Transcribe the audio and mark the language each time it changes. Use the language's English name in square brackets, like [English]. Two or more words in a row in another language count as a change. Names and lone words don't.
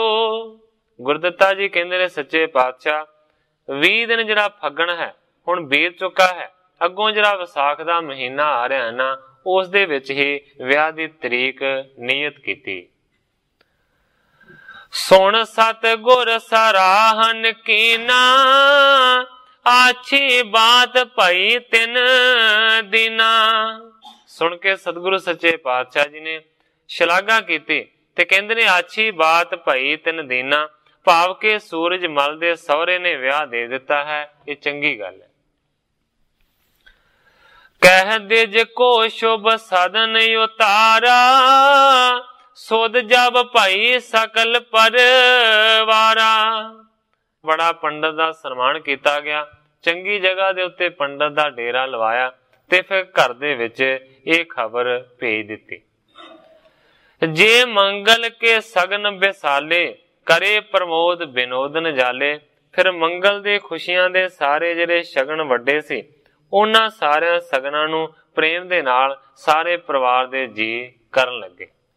[Punjabi] ਗੁਰਦਿੱਤਾ ਜੀ ਕਹਿੰਦੇ ਨੇ ਸੱਚੇ ਪਾਤਸ਼ਾਹ 20 ਦਿਨ ਜਿਹੜਾ ਫੱਗਣ ਹੈ ਹੁਣ ਬੀਤ ਚੁੱਕਾ ਹੈ, ਅੱਗੋਂ ਜਿਹੜਾ ਵਿਸਾਖ ਦਾ ਮਹੀਨਾ ਆ ਰਿਹਾ ਨਾ ਉਸ ਦੇ ਵਿੱਚ ਹੀ ਵਿਆਹ ਦੀ ਤਰੀਕ ਨਿਯਤ ਕੀਤੀ। [Braj] ਸੁਣ ਸਤਿਗੁਰ ਸਰਾਹਨ ਕੀਨਾ, ਆਛੀ ਬਾਤ ਭਈ ਤਿਨ ਦਿਨਾ। [Punjabi] ਸੁਣ ਕੇ ਸਤਿਗੁਰੂ ਸੱਚੇ ਪਾਤਸ਼ਾਹ ਜੀ ਨੇ ਸ਼ਲਾਘਾ ਕੀ ਤੇ ਕਹਿੰਦੇ ਨੇ [Braj] आछी बात भई तिन दीना, [Punjabi] ਭਾਵ ਕੇ ਸੂਰਜ ਮੱਲ ਦੇ ਸਹੁਰੇ ਨੇ ਵਿਆਹ ਦੇ ਦਿੱਤਾ ਹੈ, ਇਹ ਚੰਗੀ ਗੱਲ ਹੈ। [Braj] कह दे जे को शुभ साधन उतारा, सोध जब भाई सकल परवारा। [Punjabi] ਬੜਾ ਪੰਡਿਤ ਦਾ ਸਨਮਾਨ ਕਿਆ ਗਿਆ, ਚੰਗੀ ਜਗ੍ਹਾ ਦੇ ਉੱਤੇ ਪੰਡਿਤ ਦਾ ਡੇਰਾ ਲਵਾਇਆ ਤੇ ਫਿਰ ਘਰ ਦੇ ਵਿਚ ਇਹ ਖ਼ਬਰ ਭੇਜ ਦਿੱਤੀ। [Braj] जे मंगल के सगन बेसाले, करे प्रमोद विनोद नजाले। [Punjabi] ਫਿਰ ਮੰਗਲ ਦੇ ਖੁਸ਼ੀਆਂ ਦੇ ਸਾਰੇ ਜਿਹੜੇ ਸ਼ਗਨ ਵੱਡੇ ਸੀ, ਉਨ੍ਹਾਂ ਸਾਰੀਆਂ ਸ਼ਗਨਾਂ ਨੂੰ ਪ੍ਰੇਮ ਦੇ ਨਾਲ ਸਾਰੇ ਪਰਿਵਾਰ ਦੇ ਜੀ ਕਰਨ ਲੱਗੇ।